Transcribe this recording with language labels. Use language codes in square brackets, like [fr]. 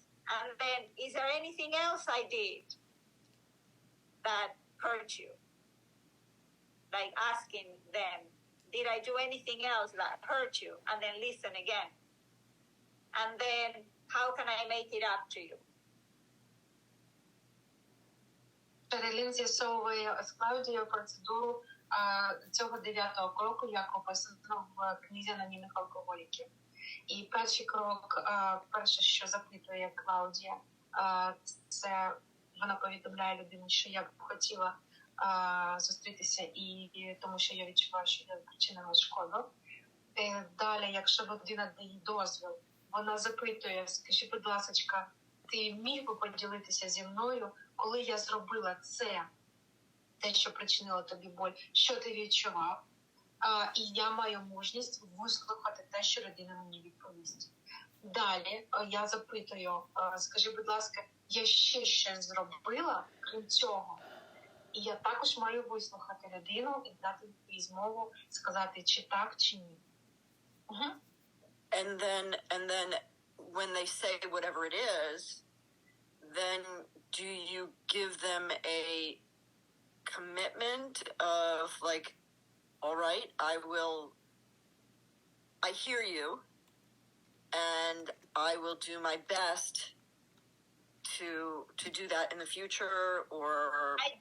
[en] And then, is there anything else I did that hurt you? Like asking them, did I do anything else that hurt you? And then listen again. And then, how can I make it up to you? [uk] Шерелін з'ясовує з Клаудією процедуру цього 9-го кроку, як описано в книзі анонімних алкоголіків. І перший крок, перше, що запитує Клаудія, це вона повідомляє людині, що я б хотіла зустрітися, і тому що я відчуваю, що я причинила шкоду. Далі, якщо людина дає дозвіл, вона запитує, скажи, будь ласка, ти міг би поділитися зі мною, коли я зробила це, те, що причинило тобі боль, що ти відчував, і я маю мужність вислухати те, що людина мені відповість. Далі я запитую, скажи, будь ласка, я ще щось зробила, крім цього? І я також маю вислухати людину і дати їй змогу сказати, чи так, чи ні. [en] And then when they say whatever it is, then do you give them a commitment of like, all right, I hear you, and I will do my best to do that in the future, or...